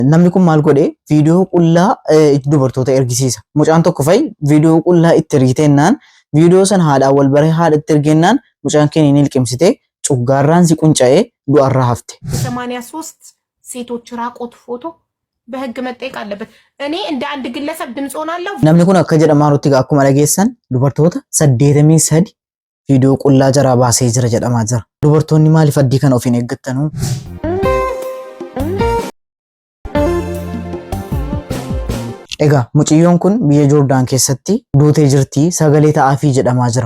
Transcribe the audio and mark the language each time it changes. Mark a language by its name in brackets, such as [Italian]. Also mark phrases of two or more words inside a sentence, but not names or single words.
[Oromo] namni kun maal godhe viidiyoo qullaa dubartoota ergisiisa. Mucaan tokko fa'i viidiyoo qullaa itti ergitennaan viidiyoo san haadhaan wal baree haadha itti ergennaan mucaan keenya ni liqimsite cuggaarraan si qunca'ee du'arraa hafte. [Amharic] 83 ሴቶች ራቆት ፎቶ በህግ መጠየቅ አለበት። እኔ እንደ አንድ ግለሰብ ድምጽ ሆናለሁ። [Oromo] namni kun akka jedhamaa nuti akkuma dhageessan dubartoota 83 viidiyoo qullaa jaraa baasee jira jedhamaa jira. Dubartoonni maaliif addii kana of hin eeggattanuu? Egaa muciyyoon kun biyya Joordaan keessatti duutee jirti sagalee ta'aafii jedhamaa jira.